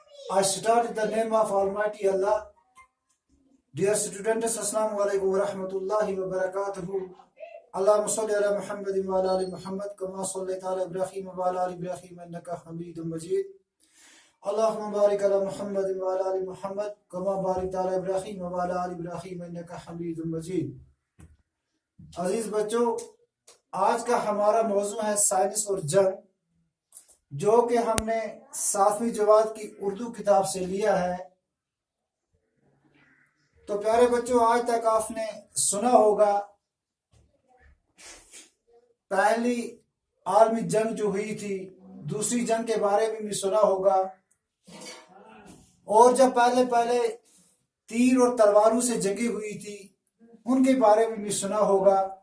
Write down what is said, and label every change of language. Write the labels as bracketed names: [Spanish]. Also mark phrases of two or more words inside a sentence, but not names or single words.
[English] I start in the name of Almighty Allah. Dear students, [Arabic] السلام عليكم ورحمة الله وبركاته. اللهم صل على محمد وعلى آل محمد كما صليت على إبراهيم وعلى آل إبراهيم إنك حميد مجيد. اللهم بارك على محمد وعلى آل محمد كما باركت على إبراهيم وعلى آل إبراهيم إنك حميد مجيد. [Urdu] عزیز بچوں، آج کا ہمارا موضوع ہے سائنس اور جنگ، جو کہ ہم نے 7ویں جماعت کی اردو کتاب سے لیا ہے۔ تو پیارے بچوں، آج تک آپ نے سنا ہوگا پہلی عالمی جنگ جو ہوئی تھی، دوسری جنگ کے بارے میں بھی سنا ہوگا، اور جب پہلے تیر اور تلواروں سے جنگیں ہوئی تھی ان کے بارے میں بھی سنا ہوگا۔